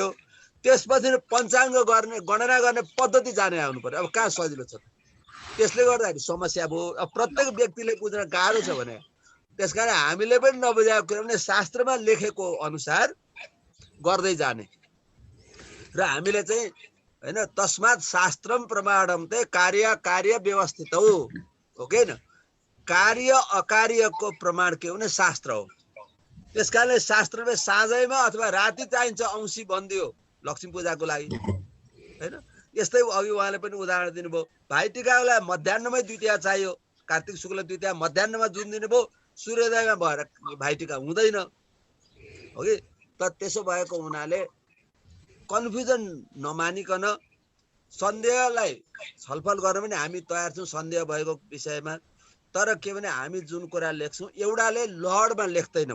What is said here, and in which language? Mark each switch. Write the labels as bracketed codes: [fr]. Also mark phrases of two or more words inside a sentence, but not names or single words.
[ne] त्यसपछि पञ्चाङ्ग गर्ने, गणना गर्ने पद्धति जाने आउनु पर्यो। अब कहाँ सजिलो छ, त्यसले गर्दाखेरि समस्या भयो। अब प्रत्येक व्यक्तिले बुझ्न गाह्रो छ भने त्यसकारण हामीले पनि नबुझाएको कुरा भने शास्त्रमा लेखेको अनुसार गर्दै जाने। र हामीले चाहिँ होइन [sa] तस्मात् शास्त्रम प्रमाणम ते कार्य व्यवस्थित [ne] हो कि न। कार्य अकार्यको प्रमाण के भने शास्त्र हो। त्यस कारणले शास्त्रले साँझैमा अथवा राति चाहिन्छ औँसी बन्दियो लक्ष्मी पूजाको लागि होइन। यस्तै अघि उहाँले पनि उदाहरण दिनुभयो। भाइटिकालाई मध्याह्नमै द्वितीया चाहियो, कार्तिक शुक्ल द्वितीया मध्याह्नमा जुन दिनुभयो, सूर्योदयमा भएर भाइटिका हुँदैन हो कि। त त्यसो भएको हुनाले कन्फ्युजन नमानिकन सन्देहलाई छलफल गर्न पनि हामी तयार छौँ सन्देह भएको विषयमा। तर के भने हामी जुन कुरा लेख्छौँ एउटाले लहरमा लेख्दैनौँ।